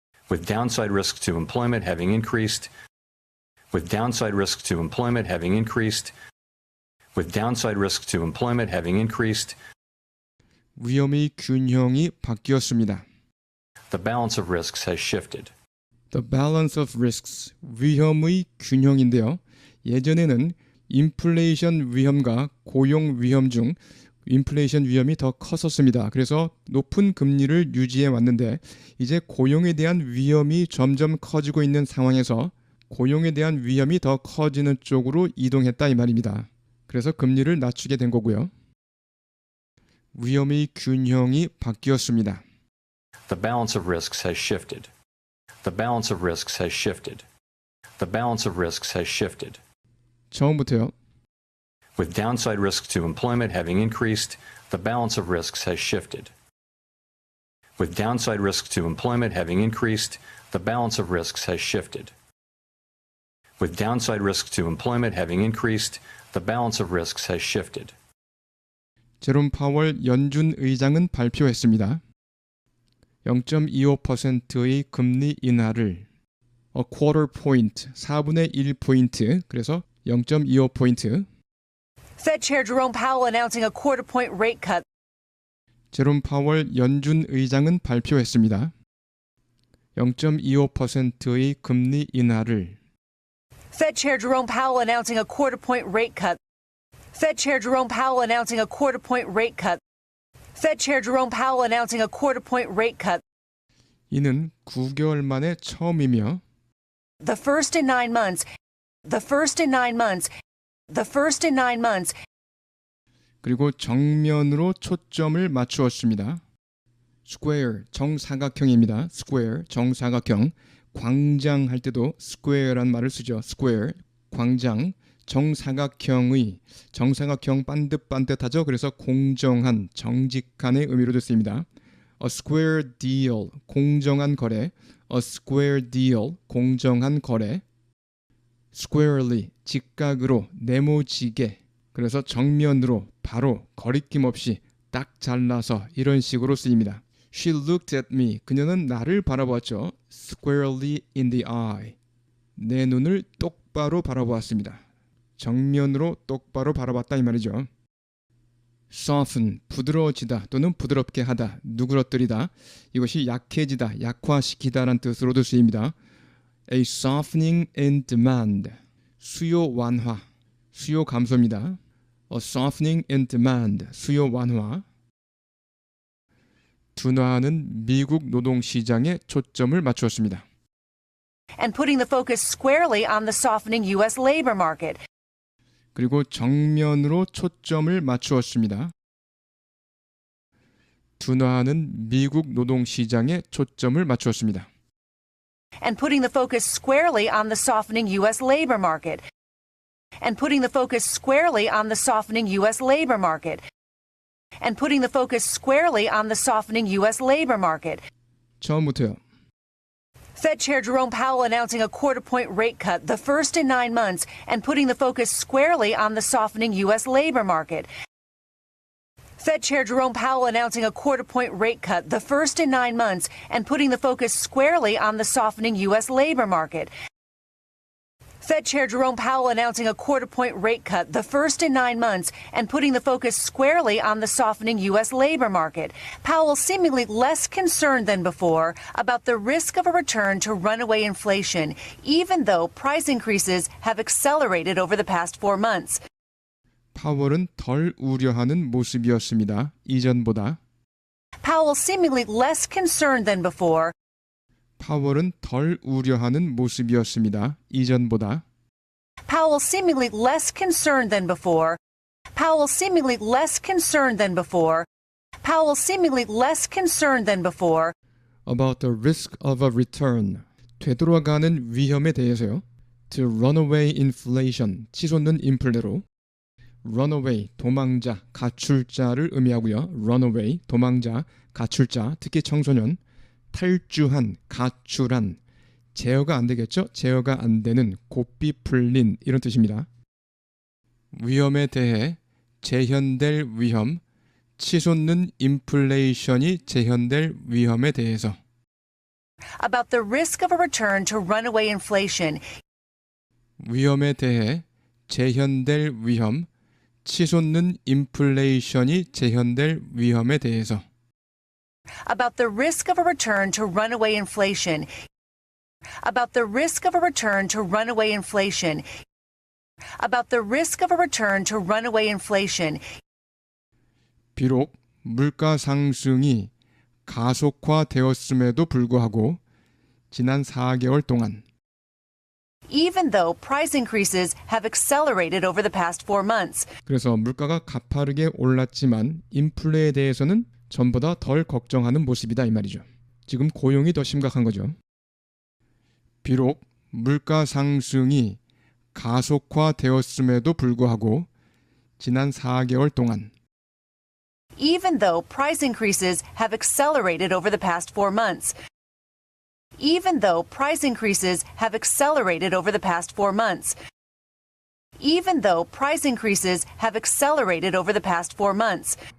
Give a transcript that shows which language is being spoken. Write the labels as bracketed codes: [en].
[en] with downside risk to employment having increased, with downside risk to employment having increased, with downside risk to employment having increased, [ko] 위험의 균형이 바뀌었습니다. [en] the balance of risks has shifted. The balance of risks, [ko] 위험의 균형인데요. 예전에는 인플레이션 위험과 고용 위험 중 인플레이션 위험이 더 컸었습니다. 그래서 높은 금리를 유지해 왔는데 이제 고용에 대한 위험이 점점 커지고 있는 상황에서 고용에 대한 위험이 더 커지는 쪽으로 이동했다 이 말입니다. 그래서 금리를 낮추게 된 거고요. 위험의 균형이 바뀌었습니다. [en] The balance of risks has shifted. The balance of risks has shifted. The balance of risks has shifted. [ko] 처음부터요. [en] With downside risk to employment having increased, the balance of risks has shifted. With downside risk to employment having increased, the balance of risks has shifted. With downside risk to employment having increased, the balance of risks has shifted. [ko] 제롬 파월 연준 의장은 발표했습니다. 0.25%의 금리 인하를 [en] a quarter point, [ko] 4분의 1포인트, 그래서 0.25포인트. [en] Fed Chair Jerome Powell announcing a quarter-point rate cut. [ko] 제롬 파월 연준 의장은 발표했습니다. 0.25%의 금리 인하를 [en] Fed Chair Jerome Powell announcing a quarter-point rate cut. Fed Chair Jerome Powell announcing a quarter-point rate cut. Fed Chair Jerome Powell announcing a quarter-point rate cut. [ko] 이는 9개월 만에 처음이며 [en] The first in 9 months. The first in 9 months. The first in 9 months. [ko] 그리고 정면으로 초점을 맞추었습니다. square, 정사각형입니다. square, 정사각형. 광장 할 때도 square란 말을 쓰죠. square, 광장, 정사각형의, 정사각형 반듯반듯하죠. 그래서 공정한, 정직한의 의미로도 쓰입니다. [en] A square deal, [ko] 공정한 거래. [en] A square deal, 공정한 거래. [ko] squarely, 직각으로, 네모지게. 그래서 정면으로, 바로, 거리낌 없이 딱 잘라서 이런 식으로 쓰입니다. [en] She looked at me. [ko] 그녀는 나를 바라보았죠. [en] Squarely in the eye. [ko] 내 눈을 똑바로 바라보았습니다. 정면으로 똑바로 바라봤다 이 말이죠. Soften, 부드러워지다 또는 부드럽게 하다, 누그러뜨리다. 이것이 약해지다, 약화시키다라는 뜻으로도 쓰입니다. [en] A softening in demand. [ko] 수요 완화, 수요 감소입니다. [en] A softening in demand. [ko] 수요 완화. 둔화하는 미국 노동시장에 초점을 맞추었습니다. [en] And putting the focus squarely on the softening U.S. labor market. [ko] 그리고 정면으로 초점을 맞추었습니다. 둔화하는 미국 노동시장에 초점을 맞추었습니다. [en] And putting the focus squarely on the softening U.S. labor market. And putting the focus squarely on the softening U.S. labor market. And putting the focus squarely on the softening U.S. labor market. [ko] 처음부터요. [en] Fed Chair Jerome Powell announcing a quarter-point rate cut, the first in 9 months, and putting the focus squarely on the softening U.S. labor market. Fed Chair Jerome Powell announcing a quarter-point rate cut, the first in 9 months, and putting the focus squarely on the softening U.S. labor market. Fed Chair Jerome Powell announcing a quarter-point rate cut, the first in 9 months, and putting the focus squarely on the softening U.S. labor market. Powell seemingly less concerned than before about the risk of a return to runaway inflation, even though price increases have accelerated over the past 4 months. [ko] 파월은 덜 우려하는 모습이었습니다. 이전보다. [en] Powell seemingly less concerned than before. [ko] 파월은 덜 우려하는 모습이었습니다. 이전보다. [en] Powell seemingly less concerned than before. Powell seemingly less concerned than before. Powell seemingly less concerned than before. About the risk of a return. [ko] 되돌아가는 위험에 대해서요. [en] to runaway inflation, [ko] 치솟는 인플레로 runaway, 도망자, 가출자를 의미하고요. runaway, 도망자, 가출자, 특히 청소년, 탈주한, 가출한, 제어가 안 되겠죠? 제어가 안 되는, 고삐 풀린 이런 뜻입니다. 위험에 대해 재현될 위험, 치솟는 인플레이션이 재현될 위험에 대해서 [en] About the risk of a return to runaway inflation, [ko] 위험에 대해 재현될 위험, 치솟는 인플레이션이 재현될 위험에 대해서 [en] about the risk of a return to runaway inflation, about the risk of a return to runaway inflation, about the risk of a return to runaway inflation, [ko] 비록 물가 상승이 가속화되었음에도 불구하고 지난 4개월 동안 [en] even though price increases have accelerated over the past 4 months. [ko] 그래서 물가가 가파르게 올랐지만 인플레에 대해서는 전보다 덜 걱정하는 모습이다 이 말이죠. 지금 고용이 더 심각한 거죠. 비록 물가 상승이 가속화되었음에도 불구하고 지난 4개월 동안 [en] Even though price increases have accelerated over the past 4 months. Even though price increases have accelerated over the past 4 months. Even though price increases have accelerated over the past 4 months.